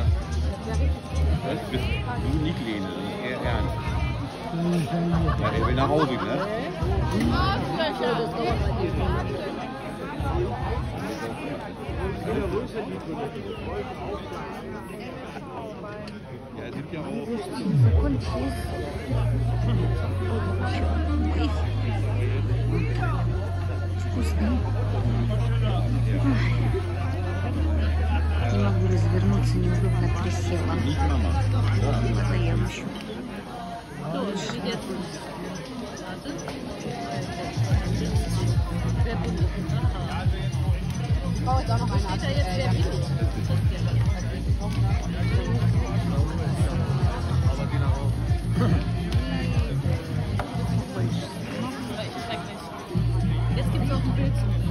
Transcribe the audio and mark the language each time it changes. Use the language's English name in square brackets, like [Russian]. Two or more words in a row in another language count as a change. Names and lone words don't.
[German] Das bist du nicht Lene, das ist eher ernst. Ja, er will nach Hause, ne? Ja, es gibt ja auch. [Russian] Не могу развернуться, неудобно присела. [German] Nicht Mama. [Russian] Ладно, я еще. [German] So, und steht jetzt. Warte. Sehr bunt. Ich brauche jetzt auch noch eine Steht da jetzt sehr billig. Jetzt gibt es auch ein Bild zu.